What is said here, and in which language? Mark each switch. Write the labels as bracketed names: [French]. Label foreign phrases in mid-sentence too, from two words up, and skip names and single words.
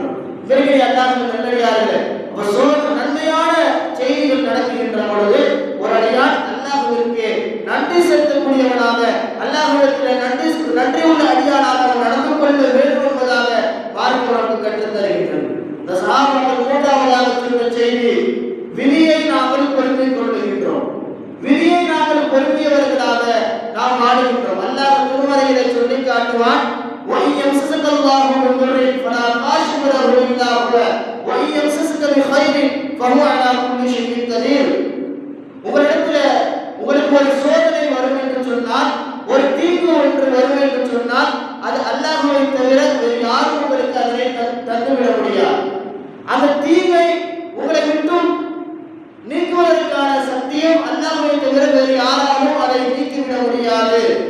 [Tamil] இவர்களை அல்லாஹ் நல்லடியார்கள் நன்மையான செய்திகள் நடக்கின்ற பொழுது ஒரு அடியான் அல்லாஹ்விற்கு நன்றி செலுத்தக்கூடியவனாக, அல்லாஹ்விடத்தில் நன்றி உள்ள அடியானாக அவன் நடந்து கொள்ள வேண்டும் என்பதாக மார்க்கம் நமக்கு கற்றுத் தருகின்றது. இந்த சஹாபாக்கள் மூன்றாவதாக சொன்ன செய்தி, விதியை நாங்கள் பொறுப்பிக் கொள்ளுகின்றோம். விதியை நாங்கள் பொறுப்பியவர்களாக நாம் வாழுகின்றோம். அல்லாஹ் திருமறையிலே சொல்லி காட்டுவான், [Arabic] وَإِنْ يَمْسَسْكَ اللَّهُ بِضُرٍّ فَلَا كَاشِفَ لَهُ إِلَّا هُوَ وَإِنْ يَمْسَسْكَ بِخَيْرٍ فَهُوَ عَلَى كُلِّ شَيْءٍ قَدِيرٌ. [Tamil] உங்களுக்கு ஒரு சோதனை வரும் என்று சொன்னால், ஒரு தீங்கு ஒன்று வரும் என்று சொன்னால், அது அல்லாஹ்வை தவிர வேறு யாரும் உங்களுக்கு அதனை தந்துவிட முடியாது. அந்த தீங்கை உங்களை விட்டும் நீக்குவதற்கான சத்தியம் அல்லாஹ்வை தவிர வேறு யாராலும் அதை நீக்கிவிட முடியாது.